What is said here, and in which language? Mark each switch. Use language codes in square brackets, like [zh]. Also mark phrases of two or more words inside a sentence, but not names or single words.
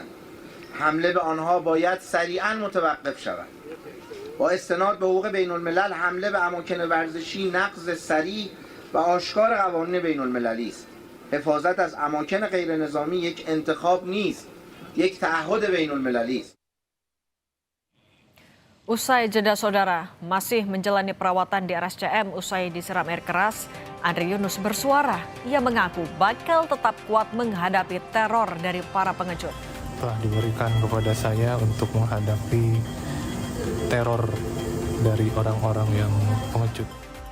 [fa] حمله به آنها باید سریعاً متوقف شود. با استناد به حقوق بین‌الملل حمله به اماکن ورزشی نقض سریع و آشکار قوانین بین‌المللی است. حفاظت از اماکن غیر نظامی یک انتخاب نیست، یک تعهد بین‌المللی است. [id] Usai jeda saudara, masih menjalani perawatan di RSCM usai disiram air keras, Andre Yunus bersuara. Ia mengaku bakal tetap kuat menghadapi teror dari para pengecut. Telah diberikan kepada saya untuk menghadapi teror dari orang-orang yang pengecut.